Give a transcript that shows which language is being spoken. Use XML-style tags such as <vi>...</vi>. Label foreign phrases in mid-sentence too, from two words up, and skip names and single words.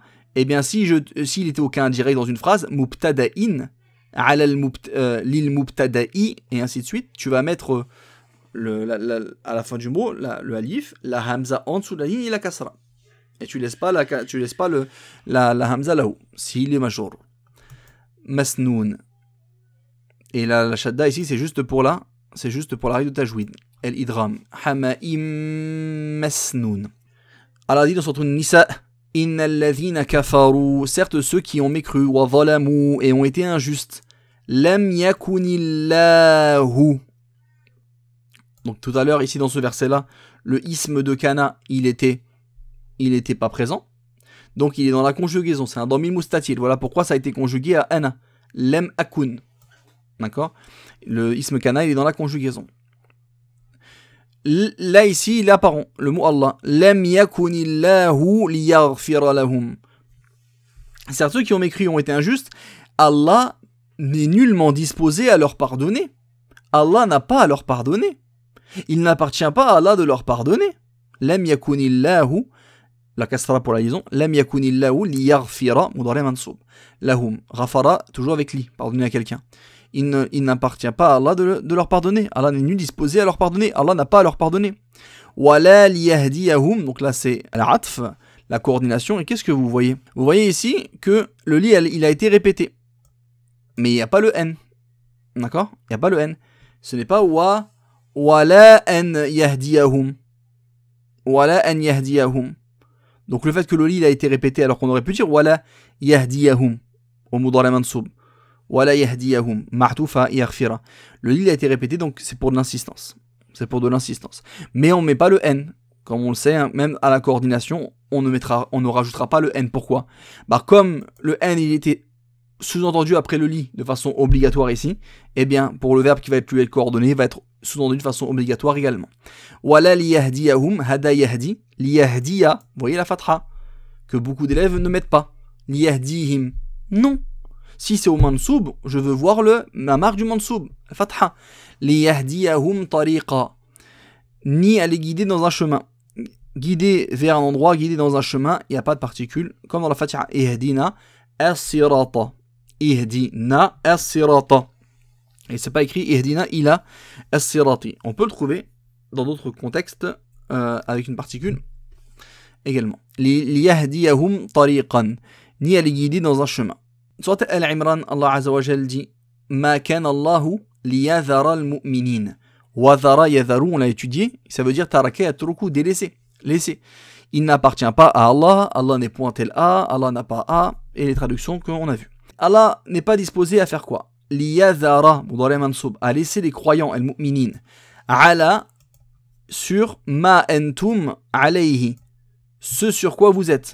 <fr>Eh bien, s'il était au cas indirect dans une phrase,</fr> <ar>مبتدإ للمبتدإ,</ar> <fr>et ainsi de suite, tu vas mettre à la fin du mot le alif, la hamza en dessous de la ligne et la kasra. Et tu laisses pas la hamza là-haut, s'il est major. Masnoun. Et la shadda ici, c'est juste pour la règle de tajwid.</fr> <ar>الإدغام حمإ مسنون.</ar> <fr>Allah dit dans son Nisa,</fr> <ar>إن الذين كفروا,</ar> <fr>certes ceux qui ont mécru,</fr> <ar>وظلموا,</ar> <fr>et ont été injustes,</fr> <ar>لم يكن الله.</ar> <fr>Donc tout à l'heure, ici dans ce verset-là, le isme de kana, il était pas présent. Donc il est dans la conjugaison, c'est un</fr> <ar>ضمير مستتر.</ar> <fr>Voilà pourquoi ça a été conjugué à ana.</fr> <ar>لم أكن.</ar> <fr>D'accord? Le</fr> <ar>اسم كان,</ar> <fr>il est dans la conjugaison. Là ici il est apparent le mot Allah.</fr> <ar>لم يكن الله ليغفر لهم.</ar> <fr>Certes ceux qui ont mécru ont été injustes. Allah n'est nullement disposé à leur pardonner. Allah n'a pas à leur pardonner. Il n'appartient pas à Allah de leur pardonner.</fr> <ar>لم يكن الله,</ar> <fr>la kasra pour la liaison.</fr> <ar>لم يكن الله ليغفر مضارع منصوب.</ar> <fr>Lahum, ghafara toujours avec li, pardonner à quelqu'un. il n'appartient pas à Allah de leur pardonner. Allah n'est nul disposé à leur pardonner. Allah n'a pas à leur pardonner.</fr> <ar>ولا ليهديهم,</ar> <fr>donc là c'est al-atf, la coordination. Et qu'est-ce que vous voyez? Vous voyez ici que le li il a été répété, mais il n'y a pas le n. D'accord? Il n'y a pas le n. Ce n'est pas</fr> <ar>ولا أن يهديهم. ولا أن يهديهم.</ar> <fr>Donc le fait que le li il a été répété alors qu'on aurait pu dire</fr> <ar>ولا يهديهم</ar> <fr>au</fr> <ar>مضارع منصوب. ولا يهديهم معطوفة يغفر.</ar> <fr>Le li il a été répété, donc c'est pour de l'insistance. C'est pour de l'insistance. Mais on ne met pas le n. Comme on le sait, hein, même à la coordination, on ne rajoutera pas le n. Pourquoi? Bah, comme le n il était sous-entendu après le li de façon obligatoire ici, eh bien pour le verbe qui va être lui coordonné, va être sous-entendu de façon obligatoire également.</fr> <ar>ولا ليهديهم هدى يهدي ليهدي.</ar> <fr>Vous voyez la fatha que beaucoup d'élèves ne mettent pas. Liyahdihim. Non. Si c'est au mansoub, je veux voir la marque du mansoub, la fatha.</fr> <ar>ليهديهم طريقا.</ar> <fr>Ni aller guider dans un chemin. Guider vers un endroit, guider dans un chemin, il n'y a pas de particule, comme dans la fatiha.</fr> <ar>اهدنا الصراط اهدنا الصراط.</ar> <fr>Et c'est pas écrit</fr> <ar>اهدنا إلى الصراط.</ar> <fr>On peut le trouver dans d'autres contextes avec une particule également.</fr> <ar>ليهديهم طريقا.</ar> <fr>Ni aller guider dans un chemin. Surat Al-Imran, Allah</fr> <ar>عز وجل</ar> <fr>dit</fr> <ar>ما كان الله ليذر المؤمنين. وذر يذر,</ar> <fr>on l'a étudié, ça veut dire</fr> <ar>ترك يترك,</ar> <fr>délaisser, laisser. Il n'appartient pas à Allah, Allah n'est point tel A, Allah n'a pas A, et les traductions qu'on a vues. Allah n'est pas disposé à faire quoi?</fr> <ar>ليذر مضارع منصوب,</ar> <fr>à laisser les croyants,</fr> <ar>المؤمنين على,</ar> <fr>sur</fr> <ar>ما أنتم عليه,</ar> <fr>ce sur quoi vous êtes.</fr>